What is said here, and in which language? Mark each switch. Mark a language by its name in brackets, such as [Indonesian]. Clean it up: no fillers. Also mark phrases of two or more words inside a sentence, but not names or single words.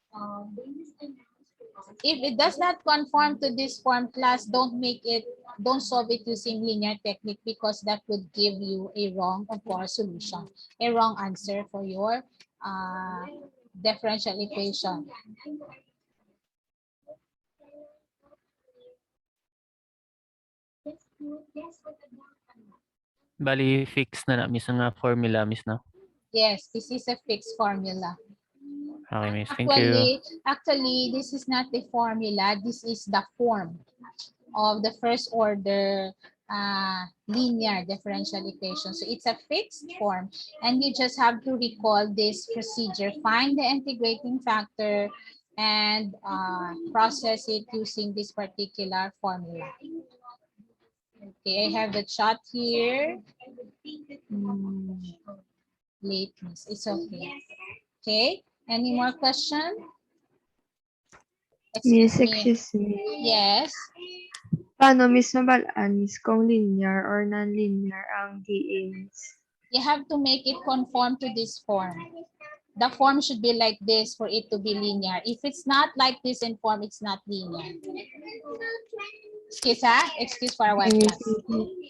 [English] If it does not conform to this form, class, don't solve it using linear technique because that would give you a wrong, of course, solution, a wrong answer for your differential equation. [Filipino] Bali, fix na miss, nga formula, miss, no? [English] Yes, this is a fixed formula. Okay, miss. Thank you. Actually, this is not the formula. This is the form of the first order linear differential equation. So it's a fixed form, and you just have to recall this procedure. Find the integrating factor and process it using this particular formula. Okay, I have the chart here. Lateness, it's okay. Okay, any more question? Miss, excuse me. Yes. [Filipino] Paano, Miss, mabalaan, Miss, kung [English] linear or non-linear [Filipino] ang DA, Miss? [English] You have to make it conform to this form. The form should be like this for it to be linear. If it's not like this in form, it's not linear. Excuse, excuse for a while, Okay, class. thank you.